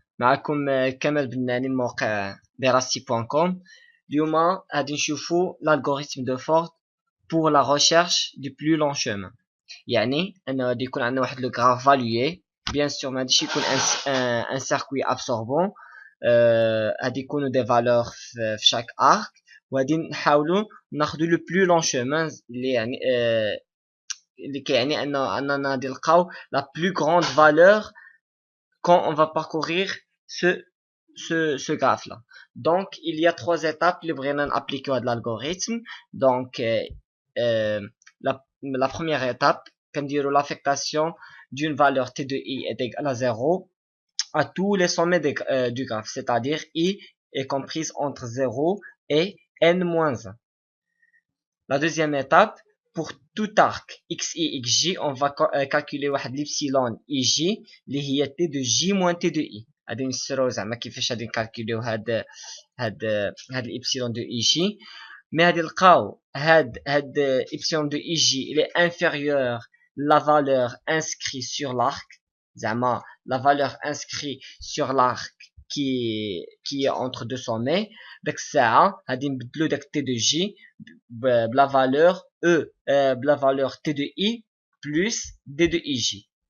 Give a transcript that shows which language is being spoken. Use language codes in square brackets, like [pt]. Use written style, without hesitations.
[ar] معكم كمال بناني من موقع دراسي.com. اليوم غادي نشوفوا [fr] l'algorithme de Ford pour la recherche du plus long chemin. [ar] يعني أن غادي يكون عندنا واحد لو [fr] graphe valué. Bien sûr [ar] ما غاديش يكون [fr] un circuit absorbant. [ar] غادي يكونوا [fr] des valeurs [ar] في [fr] chaque arc [ar] وغادي نحاولوا ناخذوا [fr] le plus long chemin [ar] اللي يعني اللي كيعني أننا غادي نلقاو [fr] la plus grande valeur quand on va parcourir ce graphe-là. Donc, il y a trois étapes les Brennan appliquées à l'algorithme. Donc, la première étape, comme dire l'affectation d'une valeur t de i est égale à 0 à tous les sommets du graphe, c'est-à-dire i est comprise entre 0 et n-1. La deuxième étape, pour tout arc xi xj, on va calculer l'epsilon ij [ar] اللي هي [fr] t de j moins t de i. [ar] غادي نسرو زعما كيفاش غادي نكالكوليو هاد الابسيلون دو اي جي. مي غادي نلقاو هاد [fr] epsilon de ij il est inférieur la valeur inscrite sur l'arc, [ar] زعما [fr] la valeur inscrite sur l'arc qui est entre deux sommets. [ar] داك الساعه غادي نبدلو داك [fr] t de j [ar] بلا valeur e بلا valeur [fr] t de i plus d de ij.